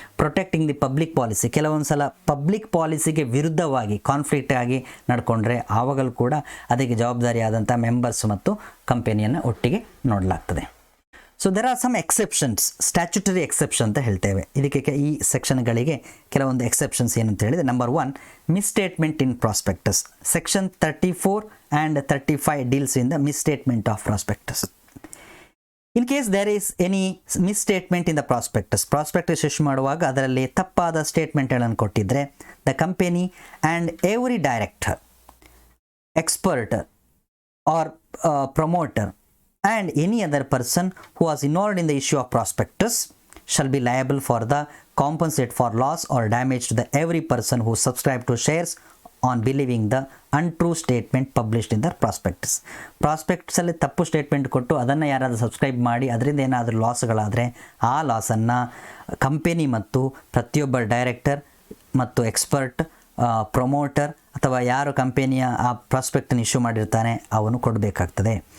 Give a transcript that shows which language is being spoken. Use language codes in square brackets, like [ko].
[en] protecting the public policy, [kn] ಕೆಲವೊಂದು ಸಲ public ಪಾಲಿಸಿಗೆ ವಿರುದ್ಧವಾಗಿ ಕಾನ್ಫ್ಲಿಕ್ಟ್ ಆಗಿ ನಡ್ಕೊಂಡ್ರೆ ಆವಾಗಲೂ ಕೂಡ ಅದಕ್ಕೆ ಜವಾಬ್ದಾರಿಯಾದಂಥ ಮೆಂಬರ್ಸ್ ಮತ್ತು ಕಂಪನಿಯನ್ನು ಒಟ್ಟಿಗೆ ನೋಡಲಾಗ್ತದೆ. [en] so there are some exceptions, statutory exception [kn] ಅಂತ ಹೇಳ್ತೇವೆ. ಇದಕ್ಕೆ ಈ ಸೆಕ್ಷನ್ಗಳಿಗೆ ಕೆಲವೊಂದು ಎಕ್ಸೆಪ್ಷನ್ಸ್ ಏನಂತ ಹೇಳಿದರೆ, [en] Number 1 misstatement in prospectus. Section 34 and 35 deals in the misstatement of prospectus. In case there is any misstatement in the prospectus [kn] issue ಮಾಡುವಾಗ ಅದರಲ್ಲಿ ತಪ್ಪಾದ ಸ್ಟೇಟ್ಮೆಂಟ್ಗಳನ್ನು ಕೊಟ್ಟಿದ್ದರೆ [en] The company and every director, expert or promoter and any other person who was involved in the issue of prospectus shall be liable for the compensate for loss or damage to the every person who subscribed to shares on believing the untrue statement published in the prospectus. [kn] Prospectus ಅಲ್ಲಿ ತಪ್ಪು statement ಕೊಟ್ಟು ಅದನ್ನು ಯಾರಾದರೂ subscribe ಮಾಡಿ ಅದರಿಂದ ಏನಾದರೂ ಲಾಸ್ಗಳಾದರೆ ಆ ಲಾಸನ್ನು company ಮತ್ತು ಪ್ರತಿಯೊಬ್ಬ ಡೈರೆಕ್ಟರ್ ಮತ್ತು ಎಕ್ಸ್ಪರ್ಟ್, ಪ್ರಮೋಟರ್ ಅಥವಾ ಯಾರು ಕಂಪನಿಯ ಆ ಪ್ರಾಸ್ಪೆಕ್ಟನ್ನು ಇಶ್ಯೂ ಮಾಡಿರ್ತಾನೆ ಅವನು ಕೊಡಬೇಕಾಗ್ತದೆ.